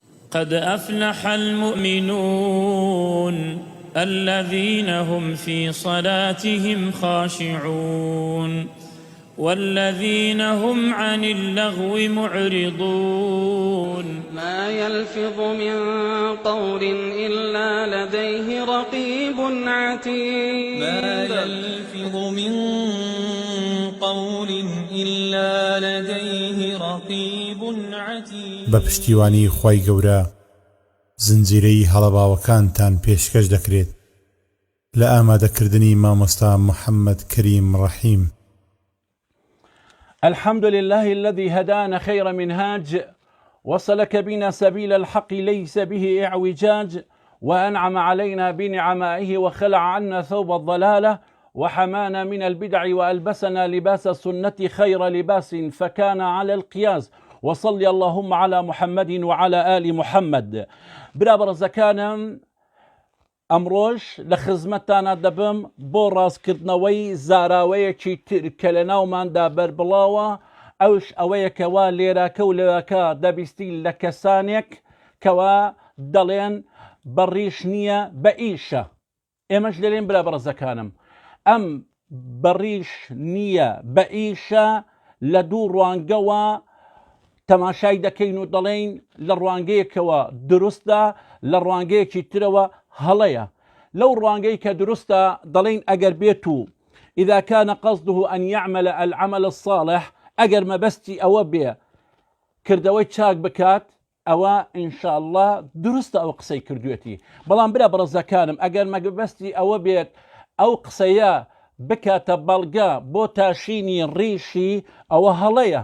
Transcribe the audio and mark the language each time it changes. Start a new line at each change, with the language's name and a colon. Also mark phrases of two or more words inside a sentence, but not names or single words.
Arabic: قد أفلح المؤمنون الذين هم في صلاتهم خاشعون والذين هم عن اللغو معرضون ما يلفظ من قول إلا لديه رقيب عتيد ما يلفظ من قول إلا لديه رقيب عتيد
Central Kurdish: بەپشتیوانی خوای گەورە زنجیرەی هەڵەباوەکانتان پێشکەش دەکرێت لە ئامادەکردنی مامۆستا محەممەد کەریم ڕەحیم.
Arabic: الحمد لله الذي هدانا خير منهاج وسلك بنا سبيل الحق ليس به اعوجاج وأنعم علينا بنعمائه وخلع عنا ثوب الضلالة وحمانا من البدع وألبسنا لباس السنة خير لباس فكان على القياس وصلي اللهم على محمد وعلى آل محمد.
Central Kurdish: برابر زكانا ئەمڕۆژ لە خزمەتتانە دەبم بۆ ڕاستکردنەوەی زاراوەیەکی تر کە لە ناوماندا بەربڵاوە ئەوش ئەوەیەکەوە لێراکە و لێراکە دەبیستی لە کەسانێک کەوا دەڵێن بەڕیش نییە بە ئیشە. ئێمەش لێرێن برا بەڕزەکانم ئەم بەڕیش نییە بە ئیشە لە دوو ڕوانگەوە تەماشای دەکەین و دەڵێن لە ڕوانگەیەکەوە دروستە لە ڕوانگەیەکی ترەوە هەڵەیە. لەو ڕوانگەی کە دروستە دەڵێن ئەگەر بێت و
Arabic: إذا كان قصده أن يعمل العمل الصالح
Central Kurdish: ئەگەر مەبەستی ئەوە بێ کردەوەی چاک بکات ئەوە
Arabic: ئینشاء الله
Central Kurdish: دروستە ئەو قسەی کردوێتی. بەڵام برا بەڕزەکانم ئەگەر مەبەستی ئەوە بێت ئەو قسەیە بکاتە بەڵگە بۆ تاشینی ڕیشی ئەوە هەڵەیە.